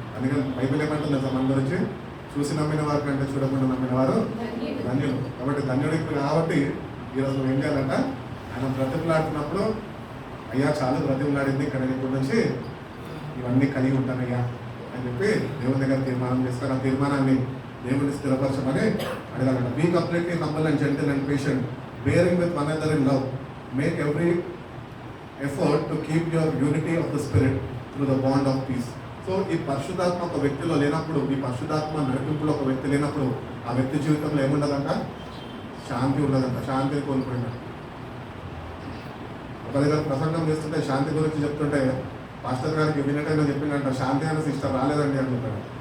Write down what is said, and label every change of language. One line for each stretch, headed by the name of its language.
Telugu: అందుకని బైబిల్ ఏమంటుంది సార్, మన గురించి చూసి నమ్మిన వారి కంటే చూడకుండా నమ్మిన వారు ధన్యులు. కాబట్టి ధన్యుడు ఇప్పుడు కాబట్టి ఈరోజు ఏం చేయాలంట, ఆయన బ్రతిమలాడుతున్నప్పుడు అయ్యా చాలు బ్రతిమలాడింది, ఇక్కడ ఇప్పుడు నుంచి ఇవన్నీ కలిగి ఉంటానయ్యా అని చెప్పి దేవుని దగ్గర తీర్మానం చేస్తారు. ఆ తీర్మానాన్ని దేవుని స్థిరపరచమని అడగాలంట.
English: Be completely humble and gentle and patient, bearing with one another in love, make every effort to keep your unity of the spirit through the bond of peace.
Telugu: So ఈ పరిశుద్ధాత్మ ఒక వ్యక్తిలో లేనప్పుడు, ఈ పరిశుద్ధాత్మ నడిపింపులో ఒక వ్యక్తి లేనప్పుడు ఆ వ్యక్తి జీవితంలో ఏముండదంట, శాంతి ఉండదంట. శాంతిని కోల్పోయినాడు. ఒక దగ్గర ప్రసంగం చేస్తుంటే శాంతి గురించి చెప్తుంటే పాస్టర్ గారికి వినటైనా చెప్పిందంట, శాంతి అనే సిస్టర్ రాలేదండి అని చెప్పాడు.